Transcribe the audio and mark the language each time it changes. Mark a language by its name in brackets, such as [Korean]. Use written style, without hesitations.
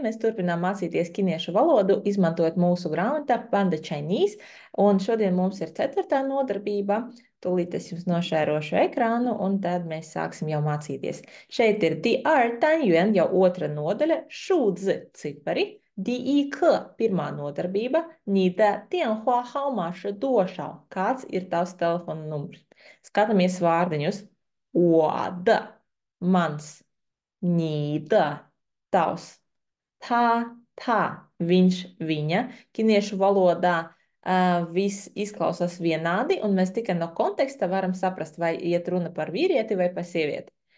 [Latvian] Mēs turpinām mācīties ķiniešu valodu, izmantojot mūsu grāmatu Panda Chinese. Un šodien mums ir 4. nodarbība. Tūlīt es jums nošērošu ekrānu, un tad mēs sāksim jau mācīties. Šeit ir [Chinese] 第二单元, [Latvian] jau 2. nodaļa, [Chinese] 数字 [Latvian] cipari. [Chinese] 第一课, 1. [Latvian] nodarbība, [Chinese] 你的电话号码是多少? [Latvian] Kāds ir tavs telefona numurs? Skatāmies vārdiņus. [Chinese] 我的, [Latvian] mans, [Chinese] 你的, [Latvian] tavs, tā, viņš, viņa. Ķiniešu valodā viss izklausās vienādi, un mēs tikai no konteksta varam saprast, vai iet runa par vīrieti vai par sievieti.